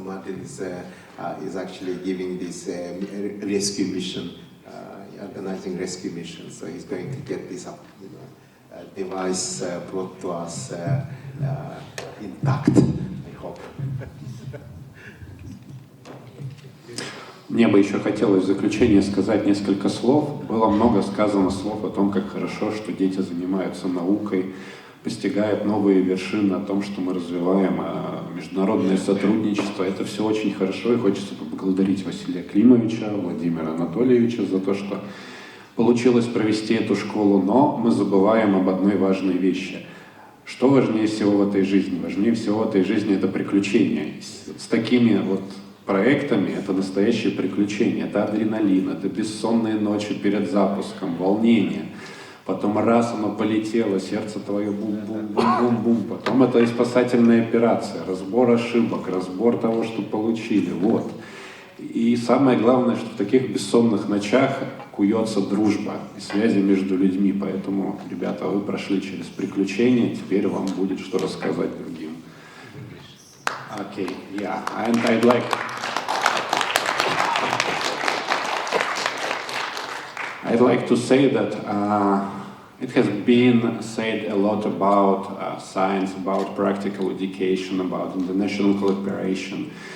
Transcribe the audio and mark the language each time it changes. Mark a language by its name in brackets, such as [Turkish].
[English] Martin is actually giving this rescue mission, organizing rescue mission. So he's going to get this device brought to us intact, I hope. [Russian] Мне бы еще хотелось в заключение сказать несколько слов. Было много сказано слов о том, как хорошо, что дети занимаются наукой, постигают новые вершины, о том, что мы развиваем международное сотрудничество. Это все очень хорошо, и хочется поблагодарить Василия Климовича, Владимира Анатольевича за то, что получилось провести эту школу. Но мы забываем об одной важной вещи. Что важнее всего в этой жизни? Важнее всего в этой жизни это приключения. С такими вот проектами это настоящее приключение, это адреналин, это бессонные ночи перед запуском, волнение. Потом раз оно полетело, сердце твое бум-бум-бум-бум-бум. Потом это и спасательная операция, разбор ошибок, разбор того, что получили. Вот. И самое главное, что в таких бессонных ночах куется дружба и связи между людьми. Поэтому, ребята, вы прошли через приключения, теперь вам будет что рассказать другим. [English] Okay, yeah, and I'd like to say that it has been said a lot about science, about practical education, about international collaboration.